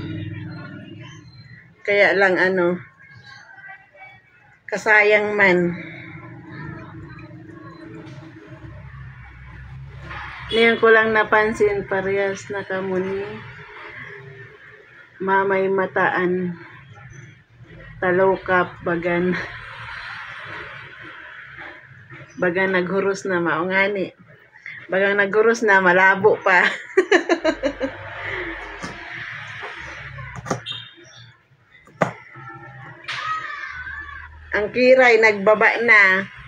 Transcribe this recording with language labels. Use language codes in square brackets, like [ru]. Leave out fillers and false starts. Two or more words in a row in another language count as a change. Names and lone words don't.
[bik] Kaya lang kasayang man. [tl] Ngayon ko lang napansin, parehas na kamuni. [bik] Mamay mataan. Talokap, bagan. Bagan naghuros na, maungani. Bagang naghuros na, malabo pa. Ang kiray nagbaba na.